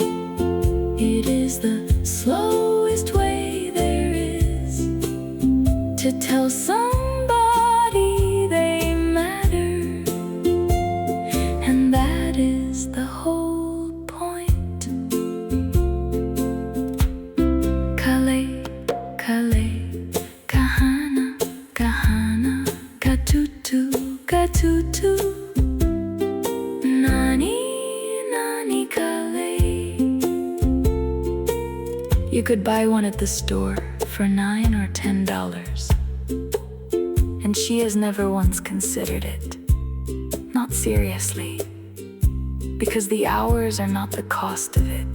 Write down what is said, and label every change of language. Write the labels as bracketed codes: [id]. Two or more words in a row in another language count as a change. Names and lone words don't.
[en] It is the slowest way there is to tell somebody they matter, and that is the whole point. Kale, kale, kahana, kahana, katutu, katutu, nani, nani, kale. You could buy one at the store for $9 or $10, and she has never once considered it. Not seriously, because the hours are not the cost of it.